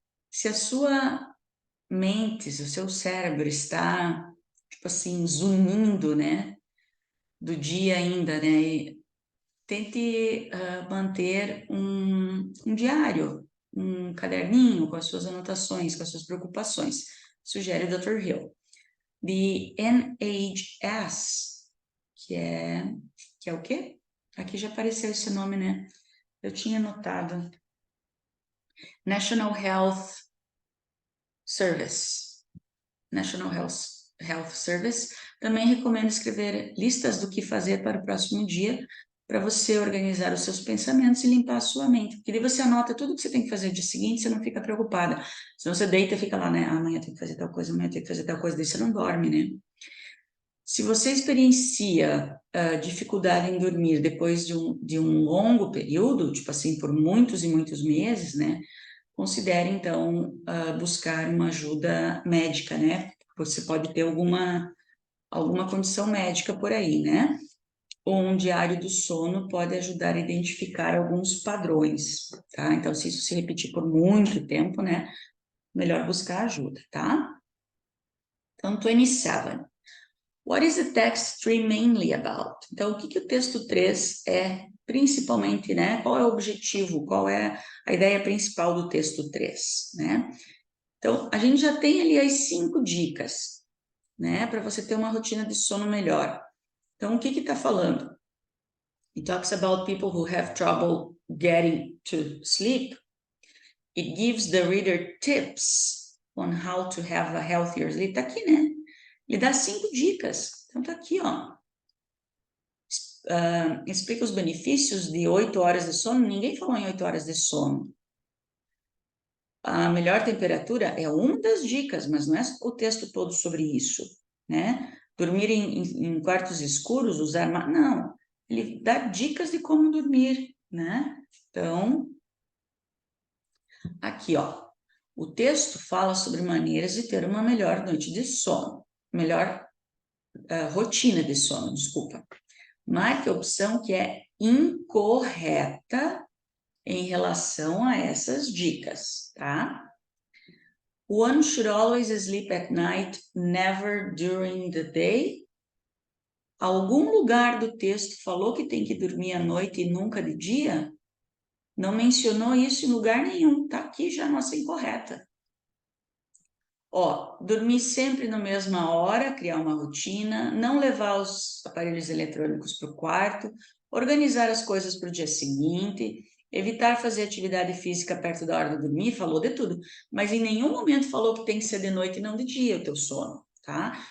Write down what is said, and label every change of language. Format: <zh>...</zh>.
<pt>Se a sua mente, se o seu cérebro está, tipo assim, zunindo, né, do dia ainda, né, tente manter um diário, um caderninho com as suas anotações, com as suas preocupações, sugere o Dr. Hill. The NHS, que é o quê? Aqui já apareceu esse nome, né? Eu tinha anotado.</pt> <en>National Health Service.</en> <pt>National Health Service também recomenda escrever listas do que fazer para o próximo dia, para você organizar os seus pensamentos e limpar a sua mente. Porque daí você anota tudo que você tem que fazer no dia seguinte, você não fica preocupada. Senão você deita e fica lá, né? Amanhã tem que fazer tal coisa, amanhã tem que fazer tal coisa, daí você não dorme, né? Se você experiencia dificuldade em dormir depois de um longo período, tipo assim, por muitos e muitos meses, né? Considere, então, buscar uma ajuda médica, né? Você pode ter alguma condição médica por aí, né? Ou um diário do sono pode ajudar a identificar alguns padrões, tá? Então, se isso se repetir por muito tempo, né? Melhor buscar ajuda, tá? Então, 27.</pt> <en>What is the text 3 mainly about?</en> <pt>Então, o que o texto 3 é principalmente, né? Qual é o objetivo? Qual é a ideia principal do texto 3, né? Então, a gente já tem ali as 5 dicas, né? Para você ter uma rotina de sono melhor. Então, o que está falando?</pt> <en>It talks about people who have trouble getting to sleep. It gives the reader tips on how to have a healthier sleep.</en> <pt>Tá aqui, né? Ele dá 5 dicas. Então, tá aqui, ó. Explica os benefícios de 8 horas de sono. Ninguém falou em 8 horas de sono. A melhor temperatura é uma das dicas, mas não é o texto todo sobre isso, né? Dormir em quartos escuros, usar... Não, ele dá dicas de como dormir, né? Então, aqui, ó. O texto fala sobre maneiras de ter uma melhor noite de sono. Melhor rotina de sono, desculpa. Marque a opção que é incorreta em relação a essas dicas, tá?</pt> <en>One should always sleep at night, never during the day.</en> <pt>Algum lugar do texto falou que tem que dormir à noite e nunca de dia? Não mencionou isso em lugar nenhum, tá aqui já a nossa incorreta. Ó, dormir sempre na mesma hora, criar uma rotina, não levar os aparelhos eletrônicos para o quarto, organizar as coisas para o dia seguinte, evitar fazer atividade física perto da hora de dormir, falou de tudo, mas em nenhum momento falou que tem que ser de noite e não de dia o teu sono, tá?</pt>